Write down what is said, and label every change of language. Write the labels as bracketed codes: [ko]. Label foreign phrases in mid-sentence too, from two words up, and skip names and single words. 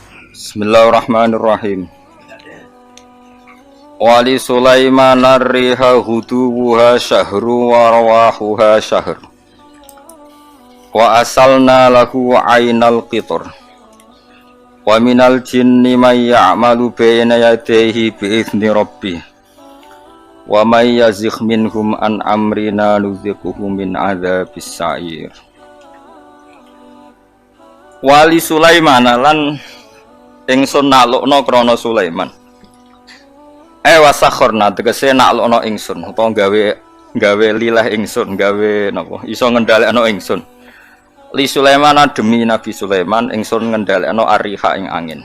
[ar] بسم الله الرحمن الرحيم ولسليمان الريح غدوها شهر ورواحها شهر. وأسلنا له عين القطر. ومن الجن من يعمل بين يديه بإذن ربه. ومن يزغ منهم عن أمرنا نذقه من عذاب السعير. [jv] Wali Sulaiman lan ingsun naklukna krana Sulaiman. Wasakhorna tegese naklukna ingsun utawa gawe lilah ingsun, gawe napa iso ngendhalekno ingsun. Li Sulaiman demi Nabi Sulaiman ingsun ngendhalekno ar-riha ing angin.